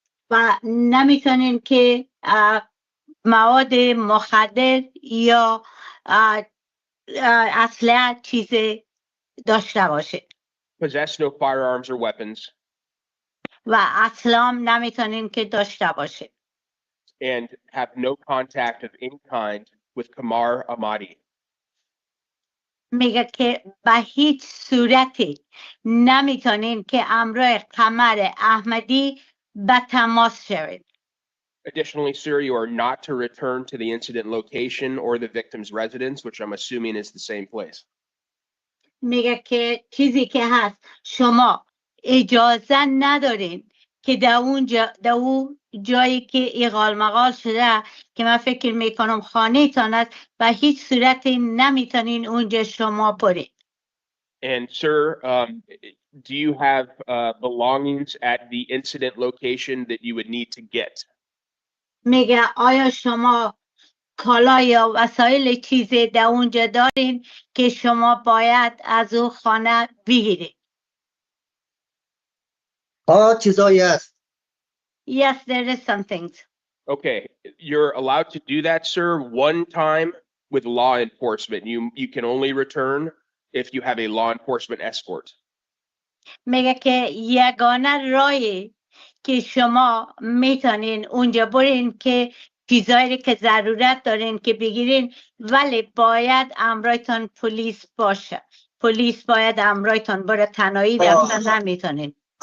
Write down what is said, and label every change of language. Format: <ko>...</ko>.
<fa>و نمیتونین که مواد مخدر یا اسلحه چیزی داشته باشید.</fa> <en>Possess no firearms or weapons.</en> <fa>و اصلا نمیتونین که داشته باشید.</fa> <en>And have no contact of any kind with Kamar Ahmadi.</en> <fa>میگه که به هیچ صورتی نمیتونین که همراه قمر احمدی به تماس شوید.</fa> <en>Additionally, sir, you are not to return to the incident location or the victim's residence, which I'm assuming is the same place.</en> <fa>میگه که چیزی که هست شما اجازه ندارین که در اون جایی که ایغال مغال شده که من فکر میکنم خانه تان است و هیچ صورتی نمیتونین اونجا شما برید.</fa> <en>And sir, do you have belongings at the incident location that you would need to get?</en> <fa>میگه آیا شما کالا یا وسایل چیزی در اونجا دارین که شما باید از او خانه بگیرید؟ چیزایی هست.</fa> <en>Yes, there is some things. Okay, you're allowed to do that, sir, one time with law enforcement. You can only return if you have a law enforcement escort.</en> <fa>میگه که یگانه راهی که شما میتونین اونجا برین که چیزایی که ضرورت دارین که بگیرین، ولی باید امرایتان پلیس باشه. پلیس باید امرایتان بره، تنهایی رفتن نمیتونین.</fa>